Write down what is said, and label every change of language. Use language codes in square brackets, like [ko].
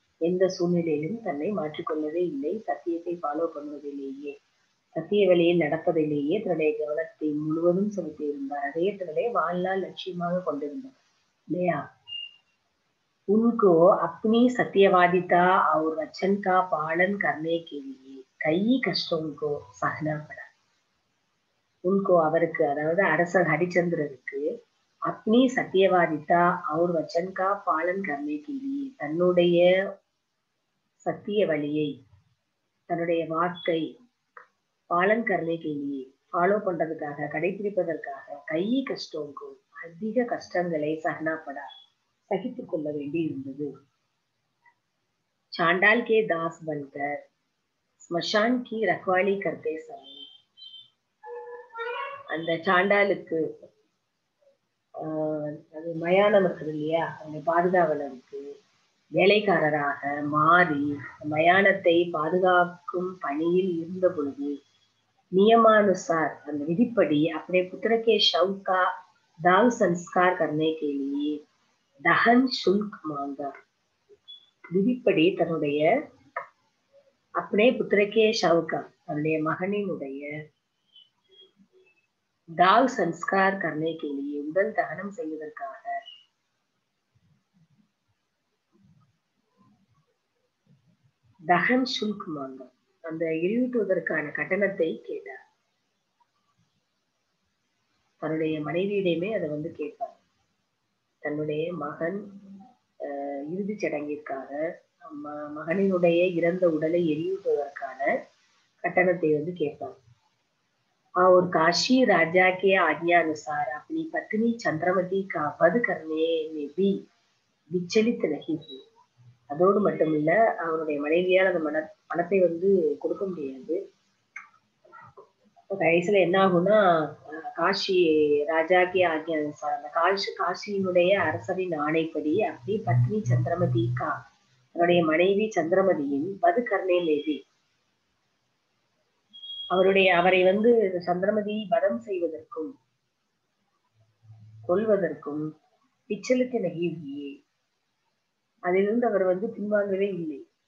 [ta] எந்த சூழ்நிலையிலும் தன்னை மாற்றிக்கொள்ளவே இல்லை. சத்தியத்தை ஃபாலோ பண்ணுவதிலேயே, சத்திய வழியில் நடப்பதிலேயே தன்னுடைய கவனத்தை முழுவதும் செலுத்தி இருந்தார். அதே தன்னுடைய வாழ்நாள் லட்சியமாக கொண்டிருந்தார் இல்லையா. [hi] उनको अपनी सत्यवादिता और वचन का पालन करने के लिए कई कष्टों को सहना पड़ा. उनको [ta] அவருக்கு, அதாவது அரசர் ஹரிச்சந்திரருக்கு [hi] अपनी सत्यवादिता और वचन का पालन करने के लिए, [ta] தன்னுடைய சத்திய வழியை, தன்னுடைய வாக்கை [hi] பாலன் करने के लिए, [ta] ஃபாலோ பண்றதுக்காக, கடைபிடிப்பதற்காக [hi] கை கஷ்டோங்கோ, [ta] அதிக கஷ்டங்களை [hi] சகனாப்படா, [ta] சகித்துக் கொள்ள வேண்டி இருந்தது. [hi] चांडाल के दास बनकर स्मशान की रखवाली करते समय, [ta] அந்த சாண்டாலுக்கு அது மயானம் இருக்குது இல்லையா, அந்த பாதுகாவலருக்கு வேலைக்காரராக மாறி மயானத்தை பாதுகாக்கும் பணியில் இருந்த பொழுது [hi] नियमानुसार, [ta] அந்த விதிப்படி [hi] अपने पुत्र के शव का दाह संस्कार करने के लिए दहन शुल्क मांगा. [ta] விதிப்படி தன்னுடைய [hi] अपने पुत्र के शव का, [ta] தன்னுடைய மகனினுடைய [hi] दाह संस्कार करने के लिए, [ta] உடல் தகனம் செய்வதற்காக [hi] தகன் சுல்க் மாங்கா, [ta] அந்த எரியூட்டுவதற்கான கட்டணத்தை கேட்டார். தன்னுடைய மனைவியிடமே அதை கேட்பார். தன்னுடைய மகன் இறுதிச் சடங்கிற்காக மகனினுடைய இறந்த உடலை எரியூட்டுவதற்கான கட்டணத்தை கேட்பார். [hi] और काशी राजा के आज्ञा अनुसार अपनी पत्नी चंद्रमती का वध करने में भी विचलित नहीं हुई. [ta] அதோடு மட்டுமில்ல, அவனுடைய மனைவியால் அந்த பணத்தை கொடுக்க முடியாது. கடைசியில என்ன ஆகும்னா, [hi] காஷி ராஜாக்கே ஆக்ஞா அனுசார், [ta] அந்த காஷியினுடைய அரசரின் ஆணைப்படி [hi] அப்படி பத்னி சந்திரமதி கா, [ta] அவருடைய மனைவி சந்திரமதியின் [hi] வது கர்ணே மேபி, [ta] அவரை சந்திரமதி வதம் செய்வதற்கும் கொல்வதற்கும் [hi] விச்சலித்த நகியே, [ta] அதிலிருந்து அவர் பின்வாங்கவே இல்லை.